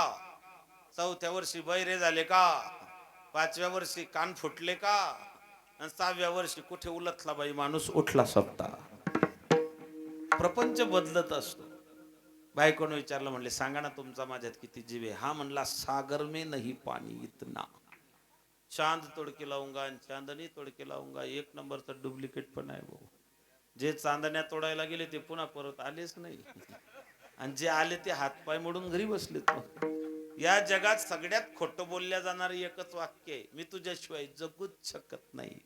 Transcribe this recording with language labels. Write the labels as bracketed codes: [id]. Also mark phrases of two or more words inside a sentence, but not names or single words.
[mr] 4थ्या वर्षी बैरे झाले का? 5व्या वर्षी कान फुटले का? आणि 6व्या वर्षी कुठे उलटला बाई माणूस उठला सप्ता. प्रपंच बदलत असतो. बायकोनं विचारलं, म्हणले सांगा ना तुमचा माझ्यात किती जीव आहे? हा म्हणला [hi] सागर में नहीं पानी इतना. चांद तोडके लावूंगा [mr] आणि [hi] चांदणी तोडके लावूंगा. [mr] 1 नंबरचा डुप्लिकेट पण आहे भाऊ. जे चांदण्या तोडायला गेले ते पुन्हा परत आलेच नाही, आणि जे आले ते हातपाय मोडून घरी बसलेत. या जगात सगळ्यात खोटं बोलल्या जाणार एकच वाक्य आहे, मी तुझ्याशिवाय जगूच शकत नाही.